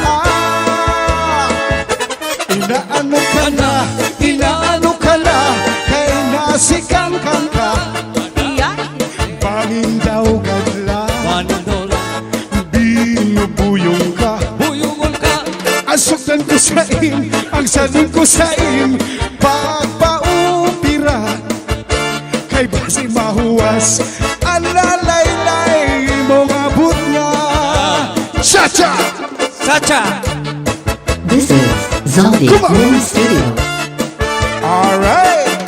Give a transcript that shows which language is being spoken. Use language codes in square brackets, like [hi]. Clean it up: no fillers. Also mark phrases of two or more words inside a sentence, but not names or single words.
[hil] Inaano ka na, kay nasikangkang ka. Iyan. Bangin daw gadla, Maninola. binubuyong ka. Buyungol ka. Asukdan ko sa im, ang sadun ko sa im, pagpaupira. Kay basi mahuwas, ang lalaylay mo mabut nga. Cha-cha! Sacha. [en] This is Zombie Come on. Mini Studio. Alright!